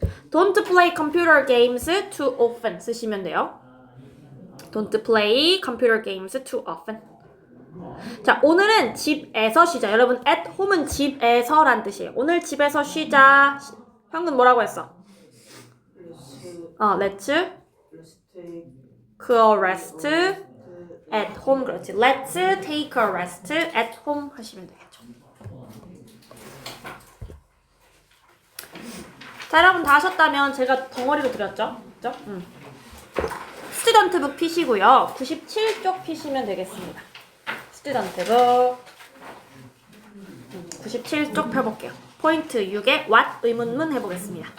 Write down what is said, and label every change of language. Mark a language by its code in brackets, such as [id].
[en] Don't play computer games too often [ko] 쓰시면 돼요. [en] Don't play computer games too often. [ko] 자, 오늘은 집에서 쉬자. 여러분, at home은 집에서란 뜻이에요. 오늘 집에서 쉬자. 형은 뭐라고 했어? [en] let's take a rest at home. [ko] 그렇지. [en] Let's take a rest at home [ko] 하시면 되겠죠. 자, 여러분 다 하셨다면 제가 덩어리로 드렸죠? 그죠? 스튜던트북 피시고요. 97쪽 피시면 되겠습니다. 스튜던트북 97쪽 펴볼게요. 포인트 6에 what 의문문 해보겠습니다.